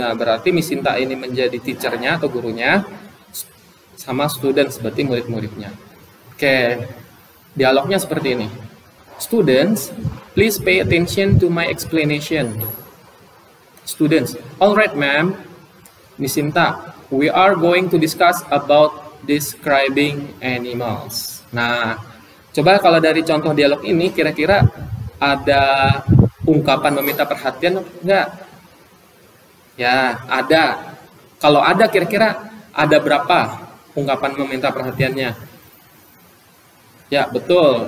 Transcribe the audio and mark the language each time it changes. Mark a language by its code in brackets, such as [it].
[id] Nah, berarti Miss Sinta ini menjadi teachernya atau gurunya, sama students berarti murid-muridnya. Oke, dialognya seperti ini. [en] Students, please pay attention to my explanation. Students, alright ma'am. Miss Sinta, we are going to discuss about describing animals. [id] Nah, coba kalau dari contoh dialog ini kira-kira ada ungkapan meminta perhatian enggak? Ya, ada. Kalau ada kira-kira ada berapa ungkapan meminta perhatiannya? Ya, betul.